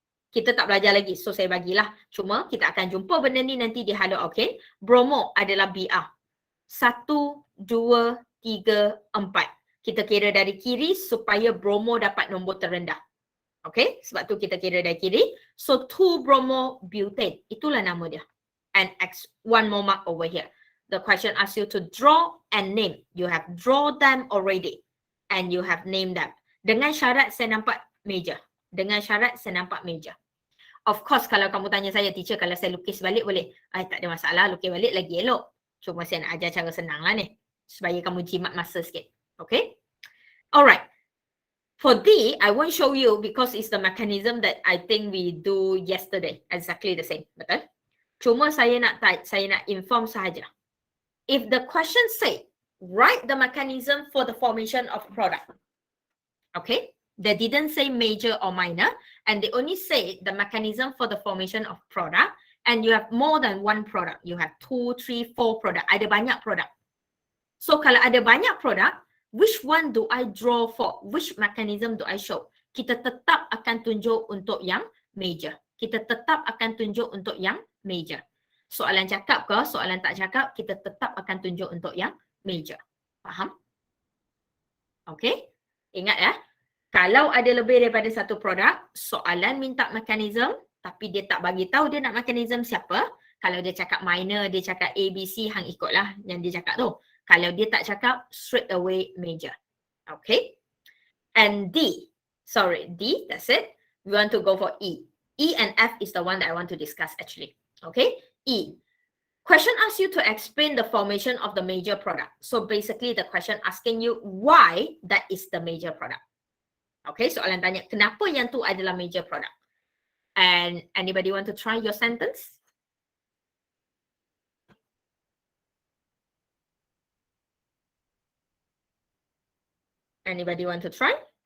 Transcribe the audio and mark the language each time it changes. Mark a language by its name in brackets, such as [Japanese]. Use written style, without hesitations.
[Malay] Kita tak belajar lagi, so saya bagilah. Cuma kita akan jumpa benda ni nanti di haloalkane. Bromo adalah BR. 1, 2, 3, 4. Kita kira dari kiri supaya bromo dapat nombor terendah. Okay, sebab tu kita kira dari kiri. So 2-bromo-butane, itulah nama dia. [English] And one more mark over here. The question asks you to draw and name. You have draw them already. And you have named them. [Malay] Dengan syarat saya nampak meja. Dengan syarat saya nampak meja. [English] Of course, [Malay] kalau kamu tanya saya, teacher, kalau saya lukis balik boleh? Tak ada masalah, lukis balik lagi elok. Cuma saya nak ajar cara senang lah ni. Supaya kamu jimat masa sikit. Okay? Alright. [English] For D, I won't show you because it's the mechanism that I think we do yesterday. Exactly the same. [Malay] Betul? Cuma saya nak inform sahaja. [English] If the question say, write the mechanism for the formation of product. Okay? They didn't say major or minor, and they only say the mechanism for the formation of product, and you have more than one product. You have 2, 3, 4 product. [Malay] Ada banyak product. So kalau ada banyak product, [English] which one do I draw for? Which mechanism do I show? [Malay] Kita tetap akan tunjuk untuk yang major. Kita tetap akan tunjuk untuk yang major. Soalan cakap ke, soalan tak cakap, kita tetap akan tunjuk untuk yang major. Faham? Okay? Ingat ya. Kalau ada lebih daripada satu produk, soalan minta mekanisme, tapi dia tak bagi tahu dia nak mekanisme siapa. Kalau dia cakap minor, dia cakap A, B, C, hang ikutlah yang dia cakap tu. Kalau dia tak cakap, [English] straight away [Malay] major. Okay? [English] And D, that's it. We want to go for E. E and F is the one that I want to discuss actually. Okay? E. Question asks you to explain the formation of the major product. So basically the question asking you why that is the major product. [Malay] Okay, soalan tanya, kenapa yang tu adalah major product? [English] And anybody want to try your sentence? Anybody want to try?